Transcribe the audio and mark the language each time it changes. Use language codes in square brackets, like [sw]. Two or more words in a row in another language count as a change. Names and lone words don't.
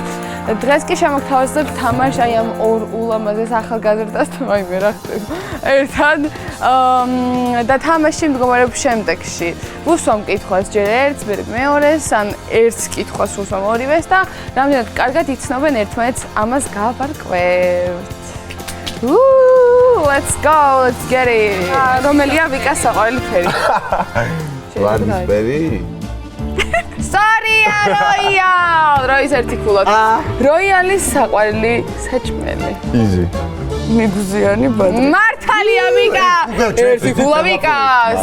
[ka] დღეს კი შემოგთავაზებთ თამაში აი ამ ორ ულამაზეს ახალგაზრდასთან, ვაიმე რა ხდება. ერთად და თამაში მდგომარეობს შემდეგში. ვუსვამ კითხვას ჯერ ერთს, მერე მეორეს, ან ერთს კითხვას ვუსვამ ორივეს და რამდენად კარგად იცნობენ ერთმანეთს, ამას გავარკვევთ. [en] Let's go, let's get it. [ka] რომელია ვიკას საყვარელი ფერი? ვარდისფერი? Sorry, Royal. როის ერთი ქულოთ. როიალის საყვარელი საჭმელი. [en] Easy. [ka] მიგზიანი ბადრი. მართალია ვიკა. ერთი ქულა ვიკას.